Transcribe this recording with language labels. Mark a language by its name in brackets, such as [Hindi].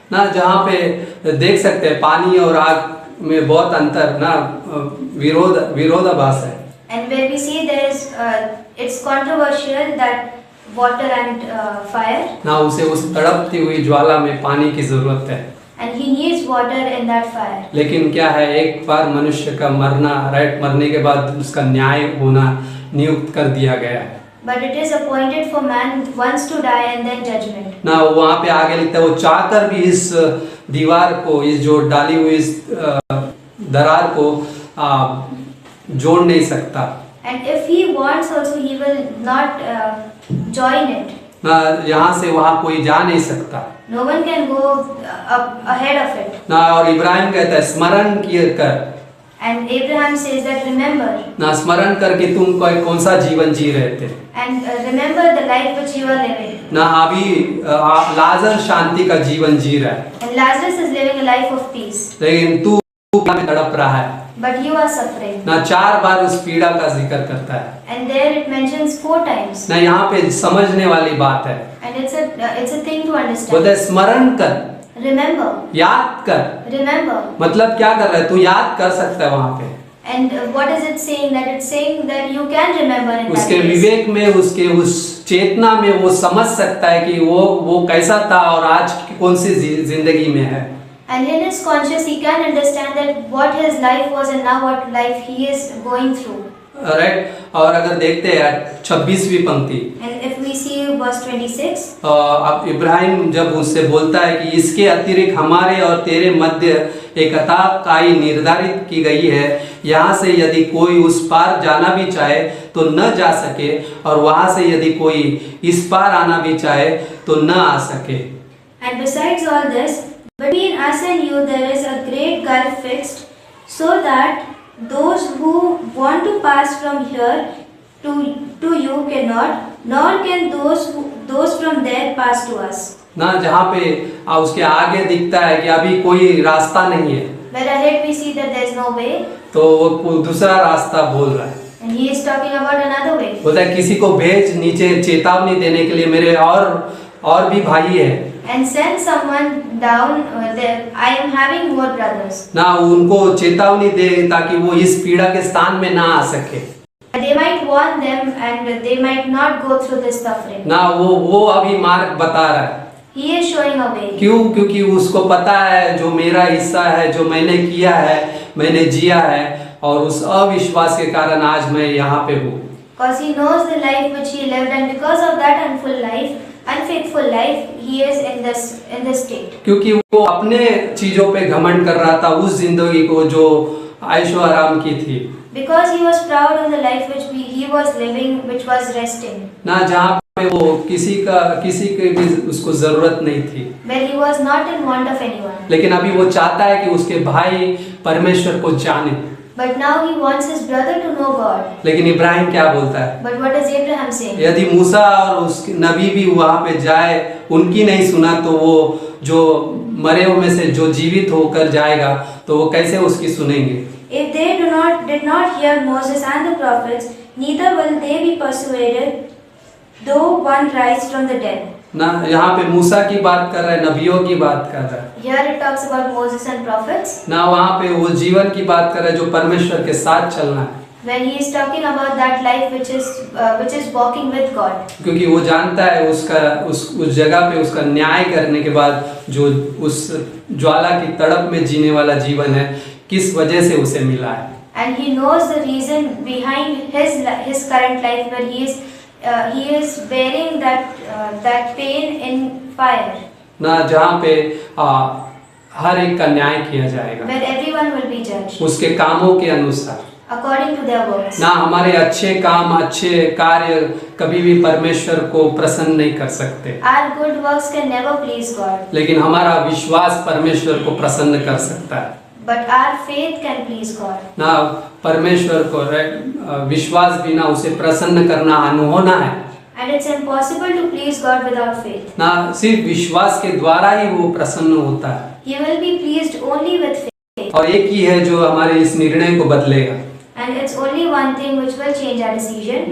[Hindi] ना, जहाँ पे देख सकते हैं पानी और आग में बहुत अंतर ना, विरोधाभास है। [English] And where we see there is it's controversial that water and fire. [Hindi] ना, उसे उस तड़पती हुई ज्वाला में पानी की जरूरत है। [English] And he needs water in that fire. [Hindi] लेकिन क्या है, एक बार मनुष्य का मरना, राइट, मरने के बाद उसका न्याय होना नियुक्त कर दिया गया है। [English] But it is appointed for man once to die and then judgment. [Hindi] ना, वहाँ पे आगे लिखता है वो चाहकर भी इस दीवार को, इस जो डाली हुई इस दरार को जोड़ नहीं सकता। [English] And if he wants also, he will not join it. [Hindi] ना, यहाँ से वहाँ कोई जा नहीं सकता। [English] No one can go ahead of it. [Hindi] ना, और इब्राहिम कहता है स्मरण किए कर। [English] And Abraham says that remember. [Hindi] ना, स्मरण करके तुम कौन सा जीवन जी रहे थे। [English] And remember the life which you are living. [Hindi] ना, अभी लाजर शांति का जीवन जी रहा है, [English] And Lazarus is living a life of peace. [Hindi] लेकिन तू में तड़प रहा है। [English] But you are suffering. [Hindi] ना, 4 बार उस पीड़ा का जिक्र करता है। [English] And there it mentions 4 times. [Hindi] ना, यहाँ पे समझने वाली बात है। [English] And it's a thing to understand. [Hindi] बोलता है स्मरण कर, [English] Remember. [Hindi] याद कर। [English] Remember. [Hindi] मतलब क्या कर रहा है, तू याद कर सकता है वहाँ पे। [English] And what is it saying? That it's saying that you can remember in that [Hindi] उसके [English] place. [Hindi] विवेक में, उसके उस चेतना में वो समझ सकता है कि वो कैसा था और आज कौन सी जिंदगी में है। [English] And in his conscience, he can understand that what his life was and now what life he is going through. [Hindi] Right, और अगर देखते हैं 26वीं पंक्ति, [English] And if we see verse 26, [Hindi] अब इब्राहिम जब उससे बोलता है कि इसके अतिरिक्त हमारे और तेरे मध्य एक अथाह खाई निर्धारित की गई है, यहाँ से यदि कोई उस पार जाना भी चाहे तो न जा सके और वहाँ से यदि कोई इस पार आना भी चाहे तो न आ सके। [English] and besides all this, between us and you there is a great gulf fixed, so that those who want to pass from here to you cannot, nor can those from there pass to us. [Hindi] ना, जहाँ पे उसके आगे दिखता है कि अभी कोई रास्ता नहीं है, [English] Where ahead we see that there is no way, [Hindi] तो वो दूसरा रास्ता बोल रहा है। [English] and he is talking about another way. [Hindi] बोलता है किसी को भेज नीचे चेतावनी देने के लिए, मेरे और भी भाई है [English] And send someone down there. I am having more brothers. [Hindi] ना, उनको चेतावनी दे ताकि वो इस पीड़ा के स्थान में ना आ सके। [English] They might warn them and they might not go through this suffering. [Hindi] ना, वो अभी मार्ग बता रहा है। [English] he is showing a way. [Hindi] क्यों? क्योंकि उसको पता है जो मेरा हिस्सा है, जो मैंने किया है, मैंने जिया है, और उस अविश्वास के कारण आज मैं यहाँ पे हूँ। [English] Because he knows the life which he lived, and because of that unfaithful life, he is in this state. [Hindi] क्योंकि वो अपने चीजों पे घमंड कर रहा था, उस जिंदगी को जो ऐशो आराम की थी, [English] Because he was proud of the life which he was living, which was resting, [Hindi] ना जहाँ पे वो किसी की भी उसको जरूरत नहीं थी। [English] where he was not in want of anyone. [Hindi] लेकिन अभी वो चाहता है कि उसके भाई परमेश्वर को जाने। [English] But now he wants his brother to know God. [Hindi] लेकिन इब्राहिम क्या बोलता है? [English] But what does Abraham say? [Hindi] यदि मूसा और उसके नबी भी वहां पे जाए, उनकी नहीं सुना, तो वो जो मरे हुए में से जो जीवित होकर जाएगा, तो वो कैसे उसकी सुनेंगे? [English] If they did not hear Moses and the prophets, neither will they be persuaded, though one rise from the dead. [Hindi] ना यहाँ पे मूसा की बात कर रहा है, नबियों की बात कर रहा है। [English] Here it talks about Moses and prophets. [Hindi] ना वहाँ पे वो जीवन की बात कर रहा है जो परमेश्वर के साथ चलना है। [English] When he is talking about that life which is walking with God. [Hindi] क्योंकि वो जानता है उस जगह पे उसका न्याय करने के बाद जो उस ज्वाला की तड़प में जीने वाला जीवन है, किस वजह से उसे मिला है। [English] And he knows the reason behind his current life, where he is bearing that pain in fire. [Hindi] ना जहाँ पे हर एक का न्याय किया जाएगा, [English] Where everyone will be judged [Hindi] उसके कामों के अनुसार। [English] according to their works. [Hindi] ना हमारे अच्छे काम, अच्छे कार्य कभी भी परमेश्वर को प्रसन्न नहीं कर सकते, [English] Our good works can never please God, [Hindi] लेकिन हमारा विश्वास परमेश्वर को प्रसन्न कर सकता है। [English] but our faith can please God. [Hindi] ना परमेश्वर को विश्वास बिना उसे प्रसन्न करना अनहोना है। [English] And it's impossible to please God without faith. [Hindi] ना सिर्फ विश्वास के द्वारा ही वो प्रसन्न होता है। [English] He will be pleased only with faith. [Hindi] और एक ही है जो हमारे इस निर्णय को बदलेगा। [English] And it's only one thing which will change our decision.